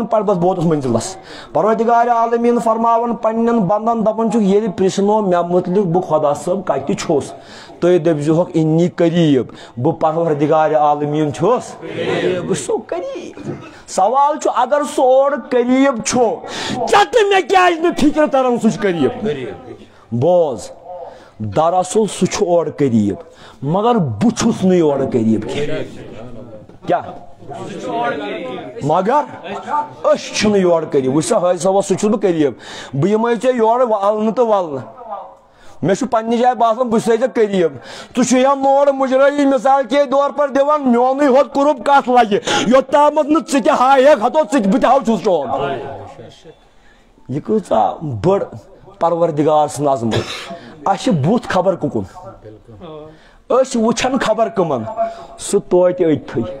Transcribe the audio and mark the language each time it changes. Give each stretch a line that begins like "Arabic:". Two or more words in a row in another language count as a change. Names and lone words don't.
Kashmiri: بس بہٕ ووتُس منزلس پروردگارِ عالمیٖن فرماوان پننٮ۪ن بندن دپان چھُکھ ییٚلہِ پرژھنو مےٚ متعلق بہٕ خۄدا صٲب کتہِ چھُس تُہۍ دٔپزِہوکھ اِنی قریٖب بہٕ پروردگارِ عالمیٖن چھُس بہٕ چھُسو قریٖب سوال چھُ اگر سُہ اورٕ قریٖب چھُ ژےٚ تہٕ مےٚ کیٛازِ نہٕ فِکرِ تران سُہ چھُ قریٖب بوز دراصل سُہ چھُ اورٕ قریٖب مگر بہٕ چھُس نہٕ یورٕ قریٖب کیٛاہ مگر أسۍ چھِنہٕ یورٕ قریٖب وٕچھ سا حٲجی صٲبس سُہ چھُس بہٕ قریٖب بہٕ یِمے ژےٚ یورٕ ولنہٕ تہٕ ولنہٕ مےٚ چھُ پننہِ جایہِ باسان بہٕ چھُسے ژےٚ قریٖب ژٕ چھُیم نورٕ مُجرٲیی
Urdu: مثال کے طور پر
Kashmiri: دِوان میونُے ہوت قرب کتھ لگہِ یوٚتامتھ نہٕ ژٕ تہِ ہایکھ ہتو بہٕ تہِ ہاو چھُس چون یہِ کۭژاہ بٔڑ پروردگار سٕنٛز عظمت اسہِ چھِ بُتھ خبر کُکُن أسۍ وٕچھان خبر کٕمن سُہ توتہِ أتتھٕے